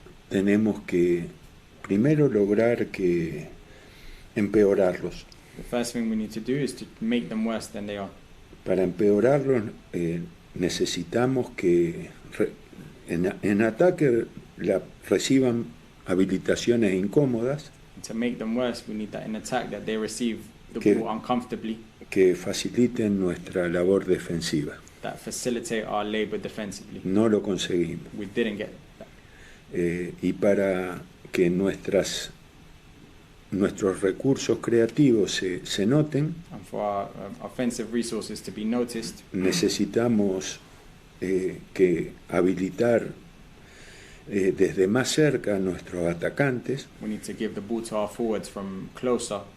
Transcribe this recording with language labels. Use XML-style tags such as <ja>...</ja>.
<es>tenemos que primero lograr empeorarlos.</es> <en>the first thing we need to do is to make them worse than they are.</en> <es>Para empeorarlos necesitamos que en ataque reciban habilitaciones incómodas</es> <en>To make them worse, we need that in attack that they receive the</en> <es>Que-</es> <en>ball uncomfortably,</en> <es>que faciliten nuestra labor defensiva.</es> <en>that facilitate our labor defensively.</en> <es>No lo conseguimos.</es> <en>We didn't get that.</en> <es>Y para que nuestros recursos creativos se noten,</es> <en>And for our offensive resources to be noticed,</en> <es>necesitamos que habilitar desde más cerca a nuestros atacantes,</es> <en>we need to give the ball to our forwards from closer.</en>